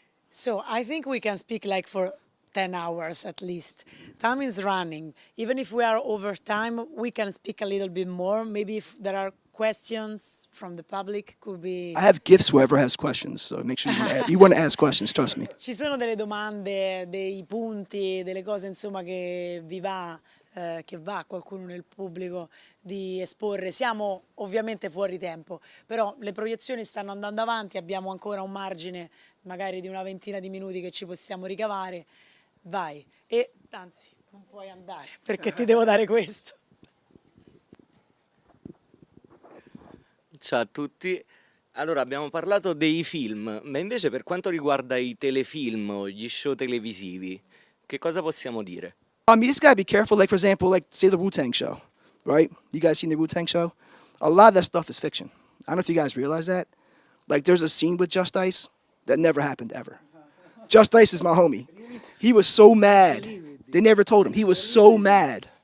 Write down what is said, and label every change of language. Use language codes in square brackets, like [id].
[en] So I think we can speak like for 10 hours at least. Time is running. Even if we are over time, we can speak a little bit more. Maybe if there are questions from the public, could be... I have gifts whoever has questions, so make sure you want to ask questions, trust me. [it] Ci sono delle domande, dei punti, delle cose insomma che va a qualcuno nel pubblico di esporre. Siamo ovviamente fuori tempo, però le proiezioni stanno andando avanti, abbiamo ancora un margine magari di una ventina di minuti che ci possiamo ricavare. Vai. E anzi, non puoi andare perché ti devo dare questo. Ciao a tutti. Allora, abbiamo parlato dei film, ma invece per quanto riguarda i telefilm o gli show televisivi, che cosa possiamo dire? [en] You just gotta be careful. Like, for example, like, say the Wu-Tang show, right? You guys seen the Wu-Tang show? A lot of that stuff is fiction. I don't know if you guys realize that. Like, there's a scene with Just Ice that never happened ever. Just Ice is my homie. He was so mad. They never told him. He was so mad.